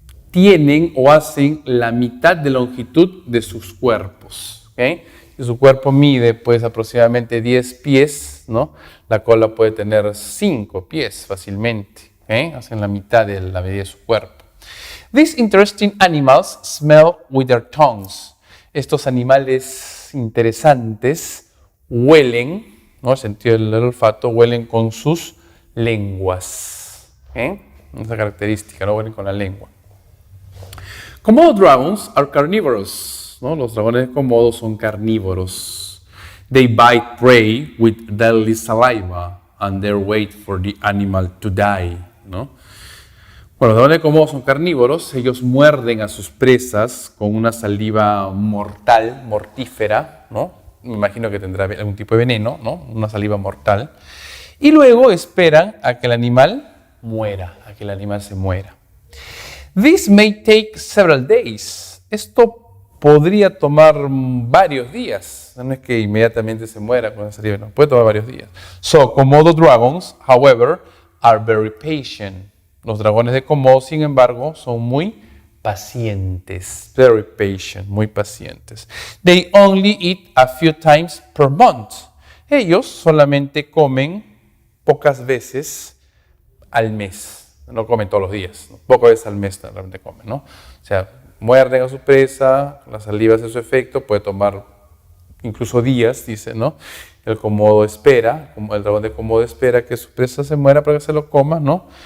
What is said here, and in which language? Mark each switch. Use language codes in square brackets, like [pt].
[es] Tienen o hacen la mitad de longitud de sus cuerpos, ¿ok? Si su cuerpo mide, pues, aproximadamente 10 pies, ¿no? La cola puede tener 5 pies fácilmente. ¿Okay? Hacen la mitad de la medida de su cuerpo. [en] These interesting animals smell with their tongues. [es] Estos animales interesantes huelen, ¿no? El sentido del olfato, huelen con sus lenguas. ¿Okay? Esa característica, no huelen con la lengua. [en] Komodo dragons are carnivorous, [es] ¿no? Los dragones de Komodo son carnívoros. [en] They bite prey with deadly saliva and they wait for the animal to die. [es] ¿No? Bueno, los dragones de Komodo son carnívoros, ellos muerden a sus presas con una saliva mortal, mortífera, ¿no? Me imagino que tendrá algún tipo de veneno, ¿no? Una saliva mortal. Y luego esperan a que el animal muera, a que el animal se muera. [en] This may take several days. [es] Esto podría tomar varios días. No es que inmediatamente se muera con la saliva, no, puede tomar varios días. [en] So, Komodo dragons, however, are very patient. [es] Los dragones de Komodo, sin embargo, son muy pacientes. Very patient, muy pacientes. [en] They only eat a few times per month. [es] Ellos solamente comen pocas veces al mes. No comen todos los días. ¿No? Pocas veces al mes realmente comen, ¿no? O sea, muerden a su presa, la saliva hace su efecto, puede tomar incluso días, dice, ¿no? El Komodo espera, el dragón de Komodo espera que su presa se muera para que se lo coma, ¿no?